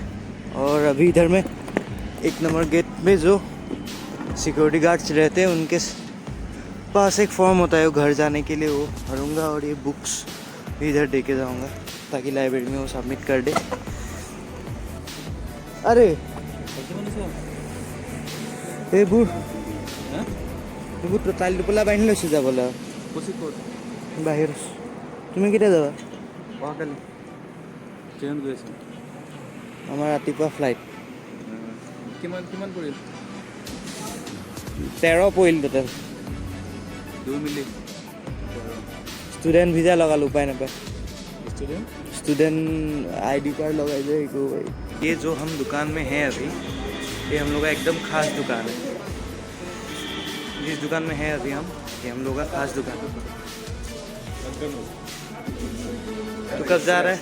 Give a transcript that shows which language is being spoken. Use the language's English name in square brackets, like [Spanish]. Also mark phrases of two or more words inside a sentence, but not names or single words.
[Hindi] और अभी इधर में 1 नंबर गेट में जो सिक्योरिटी गार्ड्स रहते हैं, उनके पास एक फॉर्म होता है वो घर जाने के लिए, वो भरूँगा। और ये बुक्स भी इधर दे के जाऊँगा ताकि लाइब्रेरी में वो सबमिट कर दे। [Assamese] अरे ए बुढ़ তাইল টোপোলা বান্ধি লৈছোঁ যাবলৈ বাহিৰ। তুমি কেতিয়া যাবা? অহাকালি ট্ৰেইনত গৈ আছোঁ। আমাৰ ৰাতিপুৱা ফ্লাইট। কিমান পৰিল? 13 পৰিল টোটেল। 2 মিলি ষ্টুডেণ্ট ভিজা লগালোঁ, উপায় নাপায়। [Hindi] स्टूडेंट स्टूडेंट ID कार्ड लगाई जाए। ये जो हम दुकान में हैं अभी, ये हम लोग का एकदम खास दुकान है। जिस दुकान में है अभी हम, ये हम लोग का खास दुकान है। तो कब जा रहा है?